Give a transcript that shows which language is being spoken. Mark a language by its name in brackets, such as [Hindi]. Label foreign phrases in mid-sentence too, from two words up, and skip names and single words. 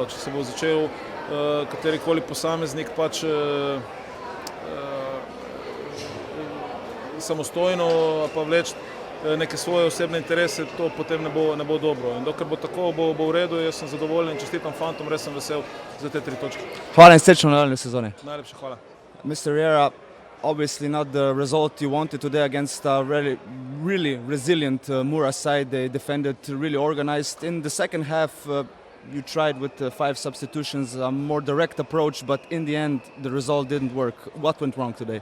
[Slovenian] Če se bo začel katerikoli posameznik pač samostojno pa vleči neke svoje osebne interese, to potem ne bo dobro. In dokler bo tako, bo v redu, jaz sem zadovoljen, čestitam fantom, res sem vesel za te 3 točke. Hvala in srečno v nadaljnji sezoni. Najlepša hvala. [English] Mr. Riera, obviously not the result you wanted today against a really resilient Mura side. They defended really organized. In the second half, you tried with 5 substitutions, a more direct approach, but in the end, the result didn't work. What went wrong today?